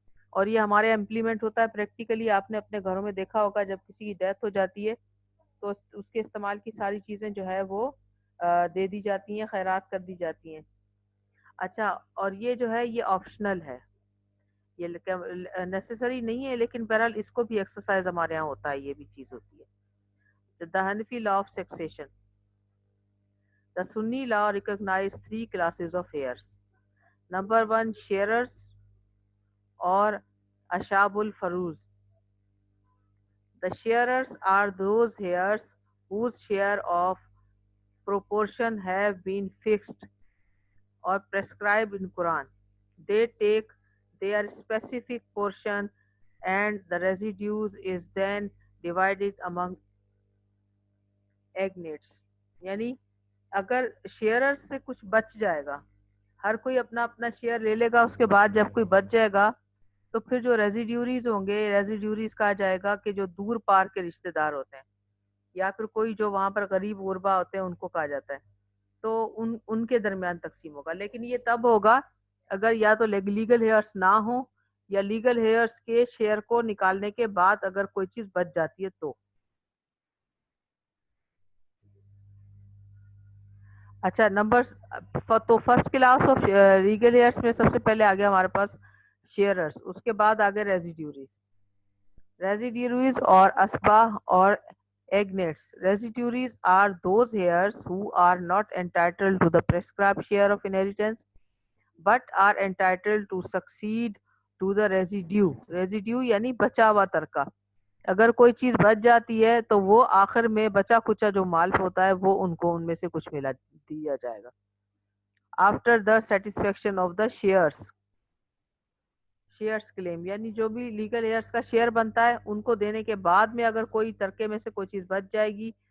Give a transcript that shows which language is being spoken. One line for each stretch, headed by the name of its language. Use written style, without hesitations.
Urdu: اور یہ ہمارے امپلیمنٹ ہوتا ہے پریکٹیکلی. آپ نے اپنے گھروں میں دیکھا ہوگا جب کسی کی ڈیتھ ہو جاتی ہے تو اس کے استعمال کی ساری چیزیں جو ہے وہ دے دی جاتی ہیں, خیرات کر دی جاتی ہیں. اچھا, اور یہ جو ہے یہ آپشنل ہے, یہ نیسیسری نہیں ہے, لیکن بہرحال اس کو بھی ایکسرسائز ہمارے یہاں ہوتا ہے, یہ بھی چیز ہوتی ہے.
English: The Hanafi law of succession. The Sunni law recognizes 3 classes of heirs. Number 1, sharers or ashabul faruz. The sharers are those heirs whose share of proportion have been fixed or prescribed in Quran. They take their specific portion and the residues is then divided among agnates.
Urdu: یعنی اگر شیئرر سے کچھ بچ جائے گا, ہر کوئی اپنا اپنا share لے لے گا, اس کے بعد جب کوئی بچ جائے گا تو پھر جو ریزیڈیوریز ہوں گے, ریزیڈیوریز کہا جائے گا کہ جو دور پار کے رشتہ دار ہوتے ہیں یا پھر کوئی جو وہاں پر غریب غربا ہوتے ہیں ان کو کہا جاتا ہے, تو ان کے درمیان تقسیم ہوگا. لیکن یہ تب ہوگا اگر یا تو لیگل ہیئرس نہ ہوں یا لیگل ہیئرس کے شیئر کو نکالنے کے بعد اگر کوئی چیز بچ جاتی ہے تو. اچھا, تو first class of legal hears میں سب سے پہلے آ گیا ہمارے پاس شیئررز, اس کے بعد آگے ریزیڈیوریز اور اسباہ اور agnates.
English: Residuaries are those heirs who are not entitled to the prescribed share of inheritance but are entitled to succeed to the residue.
Urdu: Residue یعنی بچا ہوا ترکہ. اگر کوئی چیز بچ جاتی ہے تو وہ آخر میں بچا کچا جو مال ہوتا ہے وہ ان کو ان میں سے کچھ ملا دیا جائے گا.
English: after the satisfaction of the shares claim,
Urdu: یعنی جو بھی لیگل ایئرس کا شیئر بنتا ہے ان کو دینے کے بعد میں اگر کوئی ترکے میں سے کوئی چیز بچ جائے گی